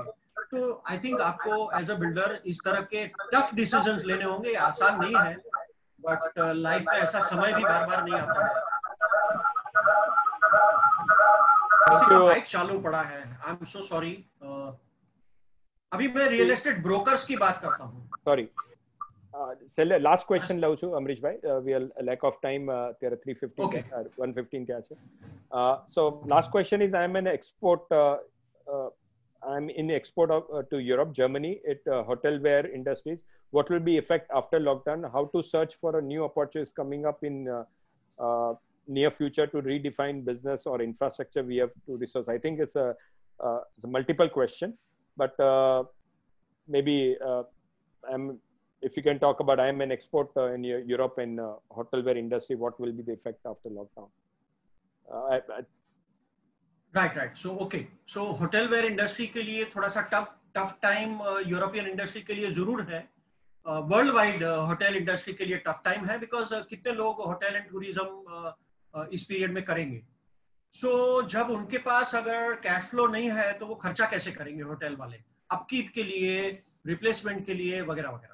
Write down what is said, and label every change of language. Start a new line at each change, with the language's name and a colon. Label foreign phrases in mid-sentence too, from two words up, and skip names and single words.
Hindi: तो
English: I think
Hindi: आपको
English: as a builder
Hindi: इस तरह के
English: tough decisions
Hindi: लेने होंगे। आसान नहीं है,
English: but life
Hindi: में ऐसा समय भी बार बार नहीं आता है। किसी का माइक चालू पड़ा है,
English: I am so sorry.
Hindi: अभी मैं
English: real estate brokers
Hindi: की बात करता हूँ। सॉरी,
English: last question
Gujarati: લઉં છું અમરીશભાઈ,
English: we are lack of time,
Gujarati: ત્યારે 3:15
English: Okay.
Gujarati: 1:15 ક્યાં છે.
English: So last question is, I am an export, I'm in export to Europe, Germany, at hotelware industries. What will be effect after lockdown? How to search for a new opportunities coming up in near future to redefine business or infrastructure we have to resource? I think it's a multiple question, but maybe if you can talk about, I am an export in Europe and hotelware industry, what will be the effect after lockdown? Right. So okay.
Hindi: So
English: hotelware industry
Hindi: के लिए थोड़ा सा
English: tough time European industry
Hindi: के लिए जरूर है।
English: world wide hotel industry
Hindi: के लिए
English: tough time
Hindi: है, बिकॉज कितने लोग
English: hotel and tourism
Hindi: इस पीरियड में करेंगे। सो जब उनके पास अगर
English: cash flow
Hindi: नहीं है तो वो खर्चा कैसे करेंगे होटल वाले, अपकीप के लिए, रिप्लेसमेंट के लिए वगैरह वगैरह।